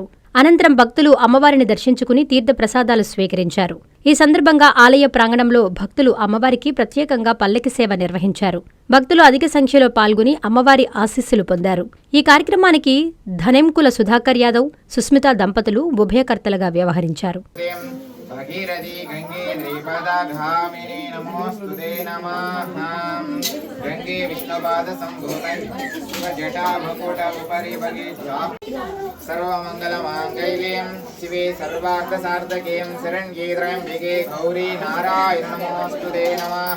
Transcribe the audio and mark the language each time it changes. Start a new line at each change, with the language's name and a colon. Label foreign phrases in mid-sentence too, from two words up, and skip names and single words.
Telugu: అనంతరం భక్తులు అమ్మవారిని దర్శించుకుని తీర్థ ప్రసాదాలు స్వీకరించారు. ఈ సందర్భంగా ఆలయ ప్రాంగణంలో భక్తులు అమ్మవారికి ప్రత్యేకంగా పల్లకి సేవ నిర్వహించారు. భక్తులు అధిక సంఖ్యలో పాల్గొని అమ్మవారి ఆశీస్సులు పొందారు. ఈ కార్యక్రమానికి ధనెంకుల సుధాకర్ యాదవ్, సుస్మిత దంపతులు ఉభయకర్తలుగా వ్యవహరించారు.
Sanskrit: भगीरथी गंगे द्विपदाघामिनी नमोस्तुते नमः। गंगे विष्णुपाद संभूते शिवजटा मुकुट उपरि भगीध्वा सर्वमंगलमांगल्यं शिवे सर्वार्थसार्थके शरण्ये त्र्यंबके गौरी नारायण नमोस्तुते नमः।